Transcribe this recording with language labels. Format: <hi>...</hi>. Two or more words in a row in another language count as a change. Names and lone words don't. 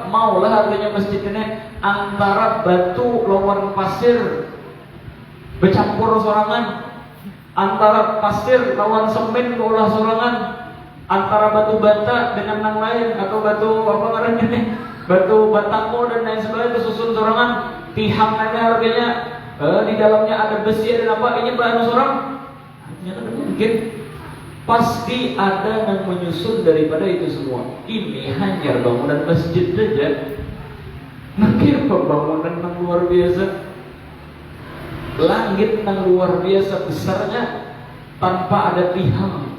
<bjn>Maulah artinya masjid ini antara batu lawan pasir bercampur sorangan, antara pasir lawan semen olah sorangan, antara batu bata dengan nang lain atau batu apa namanya nih, batu batako dan lain sebagainya susun sorangan. Tihang ada artinya di dalamnya ada besi dan apa ini bahan sorang.</bjn> <id>Artinya kan mungkin pasti ada yang menyusun daripada itu semua. Ini hanya bangunan masjid saja. Nanti pembangunan yang luar biasa, langit yang luar biasa besarnya tanpa ada tihang.</id>